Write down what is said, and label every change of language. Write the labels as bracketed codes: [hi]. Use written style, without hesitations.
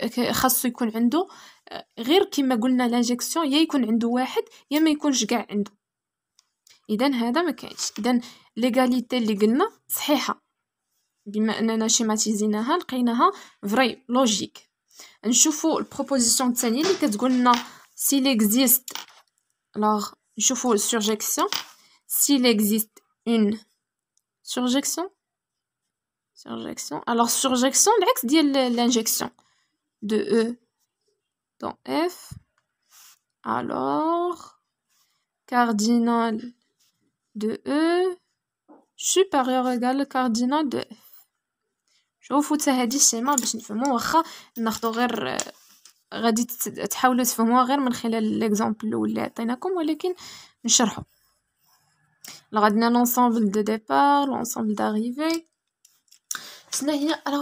[ar] خاصو يكون عنده غير كما قلنا لانجيكسيون يا يكون عنده واحد يا ما يكونش كاع عنده. اذا هذا ما كاينش. اذا ليغاليتي اللي قلنا صحيحه بما اننا شيماتيزيناها لقيناها فري لوجيك. نشوفوا البروبوزيسيون الثانيه اللي كتقول لنا [fr] s'il existe alors [ar] نشوفوا [fr] surjection s'il existe une surjection alors surjection [ar] العكس ديال [fr] l'injection de E dans F alors cardinal de E supérieur égal cardinal de F. [ar] شوفوا حتى هذه الشيما باش نفهموا واخا ناخذوا غير غادي تحاولوا تفهموها غير من خلال ليكزامبل الاول اللي عطيناكم ولكن نشرحوا. عندنا لونسومبل دو ديبار لونسومبل داريفي شنو هي.